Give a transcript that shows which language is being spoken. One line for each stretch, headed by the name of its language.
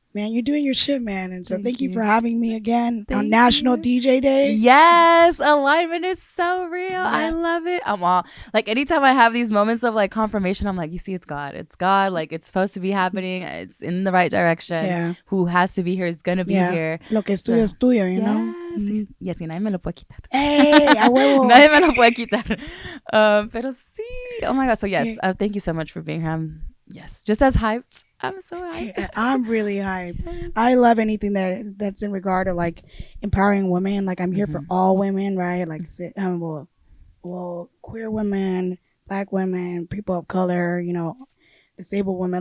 English: Man, you're doing your shit, man. And so thank you for having me again on National DJ Day. Yes, alignment is so real. Yeah. I love it. I'm all like, anytime I have these moments of like confirmation, I'm like, you see, it's God. It's God. Like, it's supposed to be happening. It's in the right direction. Yeah. Who has to be here is going to be here.
Spanish: Lo que es tuyo es tuyo,
English: you know?
Spanish: Y así nadie me lo puede quitar. Hey, a huevo. Nadie me lo puede quitar. Pero sí.
English: Oh my God. So yes, thank you so much for being here. Yes, just as hyped. I'm so hyped. I'm really hyped. I love anything that's in regard to like empowering women. Like, I'm here for all women, right? Like, queer women, Black women, people of color, you know, disabled women.